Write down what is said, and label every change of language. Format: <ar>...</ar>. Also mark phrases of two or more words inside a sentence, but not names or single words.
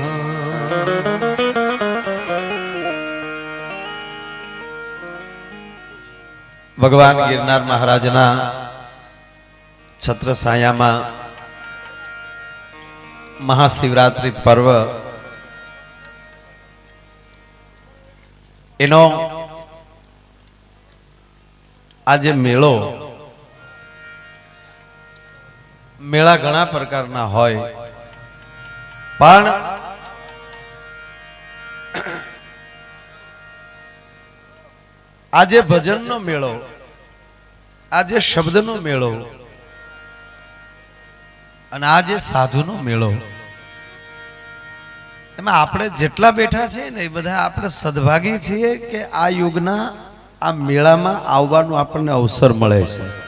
<gu>ભગવાન ગિરનાર મહારાજના છત્ર છાયામાં મહાશિવરાત્રિ પર્વ એનો આજ મેળો મેળા ઘણા પ્રકારના હોય પણ આજે ભજનનો મેળો આજે શબ્દનો મેળો અને આજે સાધુનો મેળો એમાં આપણે જેટલા બેઠા છીએ ને એ બધા આપણે સદભાગી છીએ કે આ યુગના આ મેળામાં આવવાનો આપણને અવસર મળે છે</gu>